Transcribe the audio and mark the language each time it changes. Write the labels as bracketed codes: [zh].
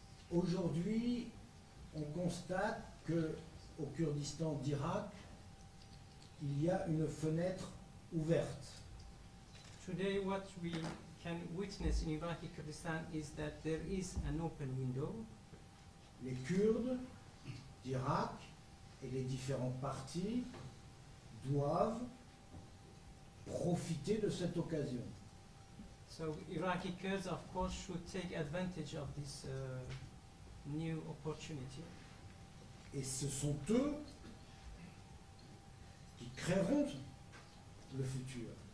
[fr] Aujourd'hui, on constate qu'au Kurdistan d'Irak, il y a une fenêtre ouverte. [en] Today what we can witness in Iraqi Kurdistan is that there is an open window. [fr] Les Kurdes d'Irak et les différents partis doivent profiter de cette occasion. [en] So Iraqi Kurds of course should take advantage of this new opportunity. [fr] Et ce sont eux qui créeront le futur.